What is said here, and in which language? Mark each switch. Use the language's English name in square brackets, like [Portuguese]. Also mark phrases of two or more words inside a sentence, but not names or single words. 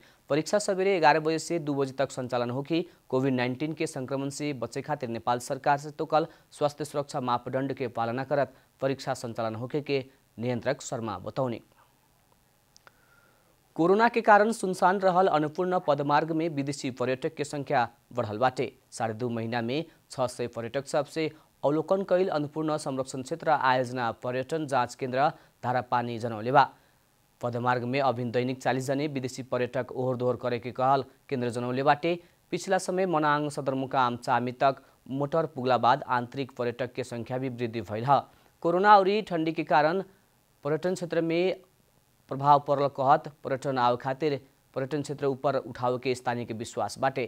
[Bhojpuri] परीक्षा सवेरे 11 बजे से 2 बजे तक संचालन होगी। कोविड-19 के संक्रमण से बचे खातिर नेपाल सरकार से तोकल स्वास्थ्य सुरक्षा मापदंड के पालना करत परीक्षा संचालन होके के नियंत्रक शर्मा बताउनी। कोरोना के कारण सुनसान रहल अन्नपूर्ण पदमार्ग में विदेशी पर्यटक के संख्या बढ़ल बाटे। 2.5 महीना में 600 पर्यटक सबसे अवलोकन कैल अन्नपूर्ण संरक्षण क्षेत्र आयोजना पर्यटन जाँच केन्द्र धारापानी जनौले बा। पदमार्ग में अभिन दैनिक 40 जने विदेशी पर्यटक ओहोर दोहोर करे के कहल केन्द्र जनौले बाटे। पिछला समय मनाङ सदरमुकाम चामी तक मोटर पुगला बाद आंतरिक पर्यटक के संख्या भी वृद्धि भइल ह। कोरोना और ठंडी के कारण पर्यटन क्षेत्र में प्रभाव पड़ल कहत पर्यटन आवे खातिर पर्यटन क्षेत्र ऊपर उठावे के स्थानीय के विश्वास बाटे।